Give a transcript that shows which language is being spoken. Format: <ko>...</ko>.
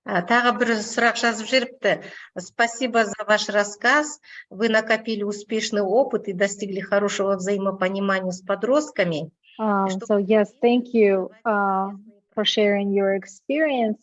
<kk>Тағы бір сұрақ жазып жіберіпті.</kk> <ru>Спасибо за ваш рассказ. Вы накопили успешный опыт и достигли хорошего взаимопонимания с подростками.</ru> <en>So yes, thank you for sharing your experience.</en>